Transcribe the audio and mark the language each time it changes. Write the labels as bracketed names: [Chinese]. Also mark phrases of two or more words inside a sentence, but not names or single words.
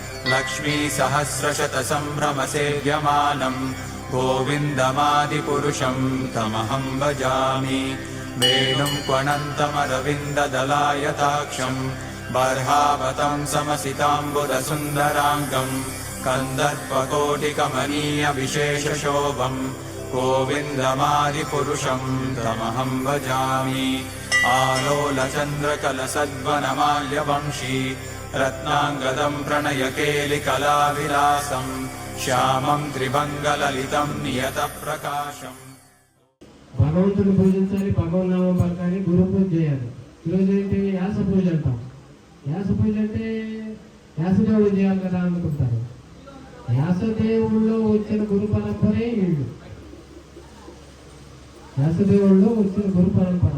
[Sanskrit] लक्ष्मीसहस्रशतसम्भ्रमसेव्यमानम् गोविन्दमादिपुरुषं तमहं भजामि वेणुं क्वणन्तमरविन्ददलायताक्षं बर्हावतं समसिताम्बुदसुन्दराङ्गं कन्दर्पकोटिकमनीयविशेषशोभं गोविन्दमादिपुरुषं तमहं भजामि आलोलचन्द्रकलसद्वनमाल्यवंशी रत्नाङ्गदं प्रणयकेलिकलाविलासं श्यामं त्रिभङ्गललितं नियतप्रकाशम् [Telugu] భగవంతుని పూజించాలి, భగవన్నామం పలకాలి, గురు పూజ చేయాలి. ఈరోజు ఏంటి యాస పూజ అంటాం. యాస పూజ అంటే యాసదేవుడు చేయాలి కదా అనుకుంటారు. యాసదేవుల్లో వచ్చిన గురు పరంపరే వీళ్ళు. వ్యాసదేవుల్లో వచ్చిన గురు పరంపర.